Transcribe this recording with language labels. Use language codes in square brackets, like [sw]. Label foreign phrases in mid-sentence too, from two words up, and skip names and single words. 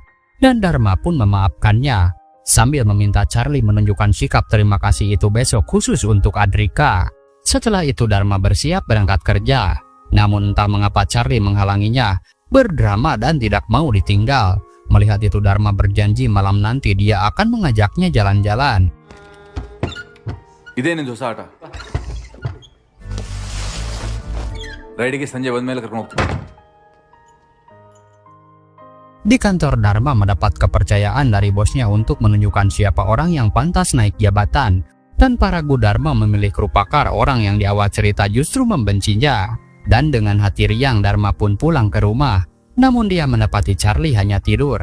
[id] Dan Dharma pun memaafkannya, sambil meminta Charlie menunjukkan sikap terima kasih itu besok khusus untuk Adrika. Setelah itu Dharma bersiap berangkat kerja. Namun entah mengapa Charlie menghalanginya, berdrama dan tidak mau ditinggal. Melihat itu Dharma berjanji malam nanti dia akan mengajaknya jalan-jalan. [kn] ಇದೇನಿದು ಸಾಟ ರೈಡಿಗೆ ಸಂಜೆ ಬಂದ್ಮೇಲೆ ಕರ್ಕೊಂಡು ಹೋಗ್ತೀನಿ. [id] Di kantor Dharma mendapat kepercayaan dari bosnya untuk menunjukkan siapa orang yang pantas naik jabatan. Dan para ragu Dharma memilih Krupakar, orang yang di awal cerita justru membencinya. Dan dengan hati riang Dharma pun pulang ke rumah. Namun dia mendapati Charlie hanya tidur.